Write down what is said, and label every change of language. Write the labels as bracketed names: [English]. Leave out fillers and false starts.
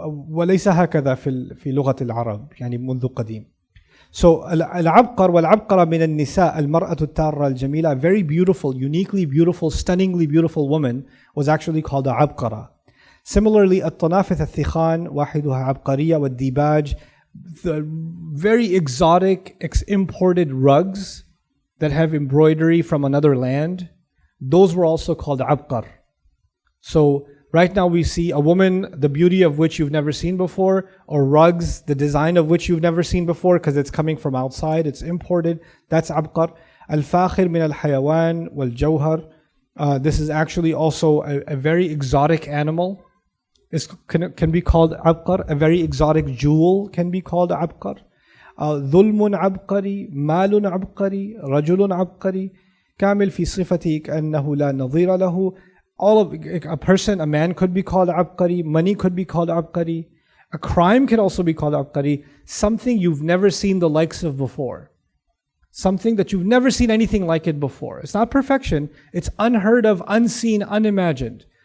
[Arabic] وليس هكذا في لغة العرب يعني منذ قديم. [English] So [Arabic] العبقر والعبقرة من النساء المرأة التارة الجميلة, [English] a very beautiful, uniquely beautiful, stunningly beautiful woman was actually called a عبقرة. Similarly, [Arabic] الطنافذ الثخان واحدها عبقرية والديباج, [English] the very exotic imported rugs that have embroidery from another land, those were also called abqar. So right now we see a woman, the beauty of which you've never seen before, or rugs, the design of which you've never seen before because it's coming from outside, it's imported. That's abqar. [Arabic] Al-fakhir min al-hayawan wal-jawhar. [English] This is actually also a very exotic animal. It can be called abqar. A very exotic jewel can be called abqar. [Arabic] Dhulmun abqari, malun abqari, rajulun abqari. كامل في صفته كأنه لا نظير له. [English] A person, a man could be called abqari, money could be called abqari, a crime can also be called abqari, something you've never seen the likes of before. Something that you've never seen anything like it before. It's not perfection, it's unheard of, unseen, unimagined.